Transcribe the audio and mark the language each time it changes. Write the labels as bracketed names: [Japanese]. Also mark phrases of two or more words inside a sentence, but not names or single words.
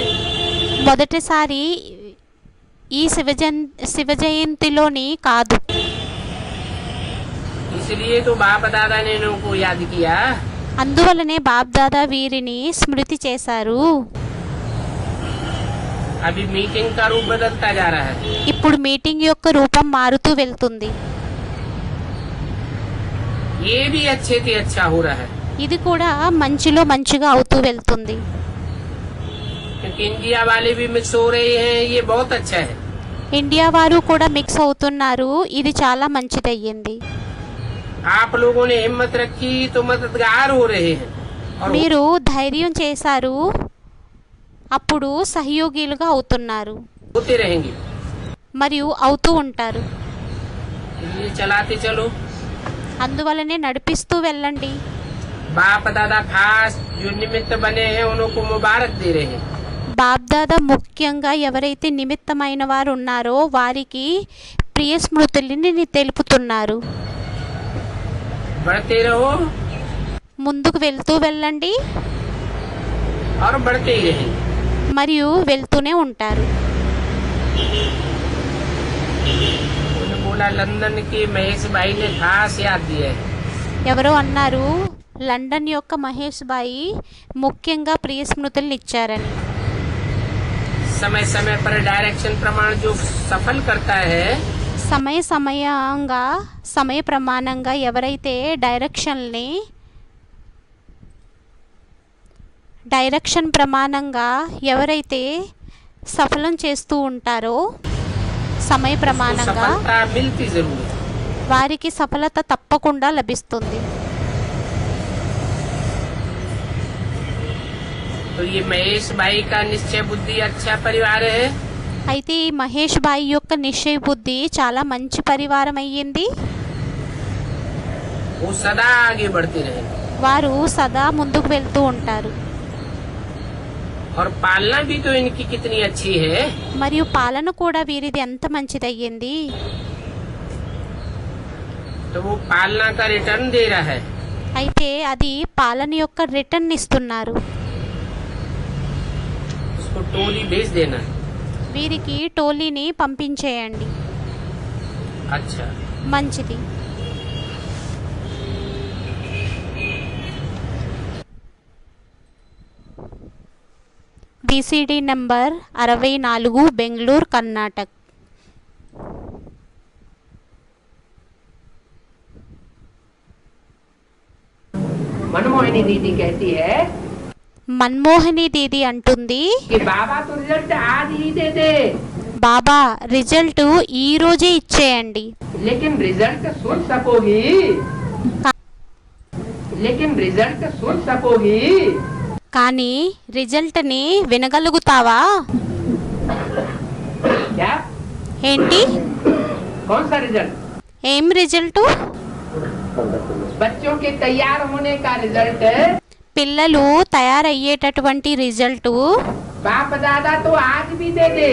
[Telugu] మొదటిసారి ఈ శివ జయంతిలోని కాదు. [Hindi] इसलिए तो बाप दादा ने इनको याद किया. [Telugu] అందువలనే బాబ్దాదా వీరిని స్మృతి చేశారు. [Hindi] अभी मीटिंग का रूप बदलता जा रहा है. [Telugu] ఇప్పుడు మీటింగ్ యొక్క రూపం మారుతూ వెళ్తుంది. [Hindi] ये भी अच्छे से अच्छा हो रहा है. [Telugu] ఇది కూడా మంచిలో మంచిగా అవుతూ వెళ్తుంది. [Hindi] क्योंकि इंडिया वाले भी मिक्स हो रहे हैं. ये बहुत अच्छा है. [Telugu] ఇండియా వారు కూడా మిక్స్ అవుతున్నారు. ఇది చాలా మంచిదయ్యింది. [Hindi] आप लोगों ने हिम्मत रखी तो मददगार हो रहे हैं. और [Telugu] మీరు ధైర్యం చేశారు, అప్పుడు సహయోగిలుగా అవుతున్నారు [Hindi] होते रहेंगे. [Telugu] మరియు అవుతూ ఉంటారు. [Hindi] ये चलाते चलो। [Telugu] అందువలనే నడిపిస్తూ వెళ్ళండి. [Hindi] बाप दादा खास जो निमित्त बने हैं उनको मुबारक दे रहे हैं। [Telugu] బాబ్దాదా ముఖ్యంగా ఎవరైతే నిమిత్తమైన వారు ఉన్నారో వారికి ప్రియ స్మృతులని తెలుపుతున్నారు. [Hindi] बढ़ते रहो [Telugu] ముందుకు వెళ్తూ వెళ్ళండి [Hindi] और बढ़ते ही रहेंगे। [Telugu] మరియు వెళ్తూనే ఉంటారు. [Hindi] उन्होंने बोला लंदन के महेश भाई ने खास याद दिया है। [Telugu] ఎవరో అన్నారు లండన్ యొక్క మహేష్ బాయి ముఖ్యంగా ప్రియ స్మృతులను ఇచ్చారని. [Hindi] समय समय पर डायरेक्शन प्रमाण जो सफल करता है [Telugu] సమయ ప్రమాణంగా ఎవరైతే డైరెక్షన్ ప్రమాణంగా ఎవరైతే సఫలం చేస్తూ ఉంటారో సమయ [Hindi] उसको [Telugu] ప్రమాణంగా [Hindi] सफलता मिलती जरूर है। [Telugu] వారికి సఫలత తప్పకుండా లభిస్తుంది. [Hindi] तो ये महेश भाई का निश्चय बुद्धि अच्छा परिवार है। [Telugu] అయితే ఈ మహేష్ బాయి యొక్క నిశ్చయ బుద్ధి చాలా మంచి పరివారం అయ్యింది. [Hindi] वो सदा आगे बढ़ते रहे [Telugu] వారు సదా ముందుకు వెళ్తూ ఉంటారు. [Hindi] और पालना भी तो इनकी कितनी अच्छी है। [Telugu] మరియు పాలన కూడా వీరిది ఎంత మంచిదయ్యింది. [Hindi] तो वो पालना का रिटर्न दे रहा है। [Telugu] అయితే అది పాలన యొక్క రిటర్న్ ఇస్తున్నారు. [Hindi] उसको टोली भेज देना। [Telugu] వీరికి టోలీని పంపించేయండి. [Hindi] अच्छा [Telugu] మంచిది. బీసీడీ నంబర్ 64 బెంగళూరు కర్ణాటక. [Hindi] मनमोहिनी दीदी कहती है [Telugu] మన్మోహిని దీది అంటుంది [Hindi] कि बाबा तो रिजल्ट आज ही दे दे, [Telugu] బాబా రిజల్ట్ ఈ రోజే ఇచ్చేయండి. [Hindi] लेकिन रिजल्ट सुन सकोगी, लेकिन रिजल्ट सुन सकोगी। [Telugu] కానీ రిజల్ట్ని వినగలుగుతావా? [Hindi] क्या [Telugu] ఏంటి? [Hindi] कौन सा रिजल्ट? [Telugu] ఏం రిజల్టు? [Hindi] बच्चों के तैयार होने का रिजल्ट। [Telugu] పిల్లలు తయారయ్యేటటువంటి రిజల్టు [Hindi] बाप दादा तो आज भी दे दे